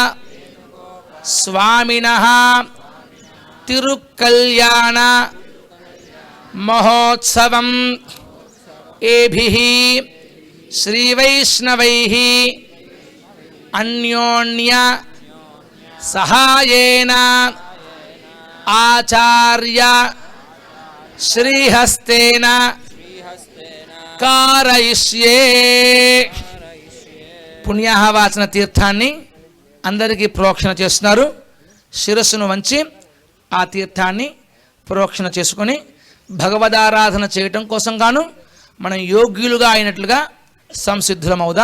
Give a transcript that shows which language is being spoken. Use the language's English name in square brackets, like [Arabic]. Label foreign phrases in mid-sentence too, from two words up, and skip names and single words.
[Sanskrit] स्वामिनः तिरुकल्याण महोत्सवं एभिः श्रीवैष्णवैः अन्योन्य सहायेन आचार्य श्रीहस्तेन कारयिष्ये [Telugu] పుణ్యాహవాచన తీర్థాన్ని అందరికీ ప్రోక్షణ చేస్తున్నారు. శిరస్సును వంచి ఆ తీర్థాన్ని ప్రోక్షణ చేసుకొని భగవదారాధన చేయటం కోసం గాను మనం యోగ్యులుగా అయినట్లుగా సంసిద్ధులమవుదాం.